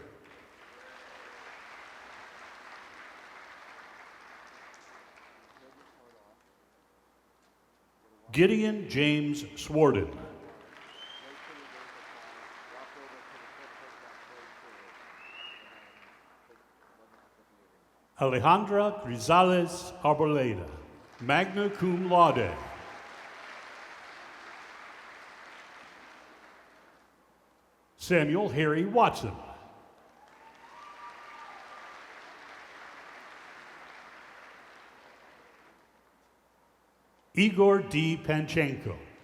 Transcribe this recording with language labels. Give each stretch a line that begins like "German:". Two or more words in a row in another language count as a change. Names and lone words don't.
English: Gideon James Swarden. Alejandra Grisales Arboleda,
Latin: magna cum laude.
English: Samuel Harry Watson. Igor D. Panchenko.